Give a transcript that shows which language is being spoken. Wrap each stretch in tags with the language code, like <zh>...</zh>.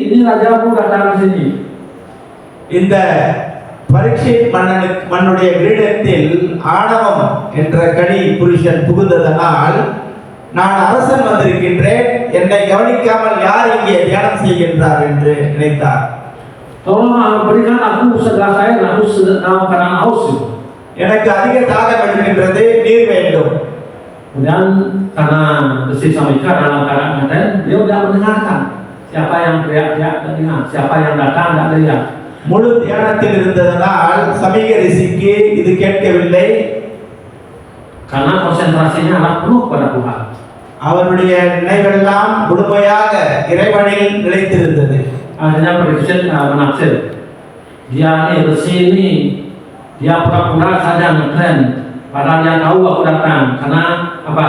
<id>Ini rajamu datang ke sini."</id> <ta>இந்த பரீட்சித் மன்னுடைய கிரீடத்தில் ஆணவம் என்ற கனி புருஷன் புகுந்ததனால், நான் அரசன் வந்திருக்கின்றேன், என்னை கவனிக்காமல் யார் இங்கே தியானம் செய்கின்றார் என்று நினைத்தார்.</ta> <id>Tolong berikan aku segelas air, aku dalam keadaan haus.</id> <ta>எனக்கு அதிக தாகம் எடுக்கின்றது, நீர் வேண்டும்.</ta> <id>Kemudian karena Resi Samika dalam keadaan ngetren, beliau tidak mendengarkan siapa yang teriak-teriak, tidak dengar, siapa yang datang tidak lihat.</id> <ta>முழு தியானத்தில் இருந்ததனால் சமிக ரிஷிக்கு இது கேட்கவில்லை.</ta> <id>Karena konsentrasinya adalah penuh pada Tuhan.</id> <ta>அவருடைய நினைவெல்லாம் முழுமையாக இறைவனில் நிலைத்திருந்தது.</ta> <id>Akhirnya Pariksit menafsir, dia ini Resi ini, dia pura-pura saja ngetren, padahal dia tahu aku datang. Karena apa?</id>